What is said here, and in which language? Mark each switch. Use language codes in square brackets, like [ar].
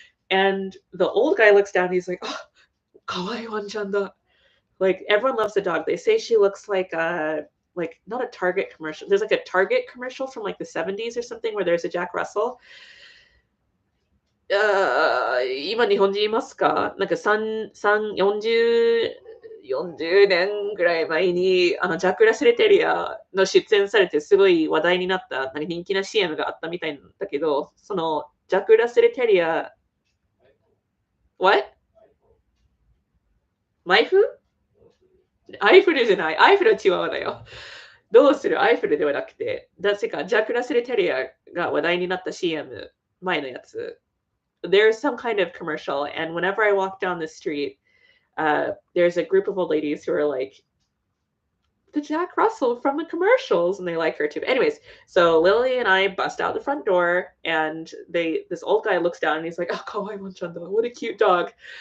[en] And the old guy looks down, and he's like, oh, [ja] kawaii wanchan. [en] Like, everyone loves the dog. They say she looks like not a Target commercial. There's like a Target commercial from like the 70s or something where there's a Jack Russell. [ja] 今日本人いますか？なんか40年ぐらい前にジャック・ラセル・テリアの出演されてすごい話題になったなんか人気な CM があったみたいなんだけど、そのジャック・ラセル・テリア [en] What? [ja] マイフ？アイフルじゃない。アイフルはチワワだよ。どうするアイフルではなくて、だせかジャック・ラセル・テリアが話題になった CM 前のやつ。 [en] There's some kind of commercial, and whenever I walk down the street, there's a group of old ladies who are like, the Jack Russell from the commercials, and they like her too. Anyways, so Lily and I bust out the front door, and this old guy looks down and he's like, oh, [ja] kawaii wanchan, [en] what a cute dog.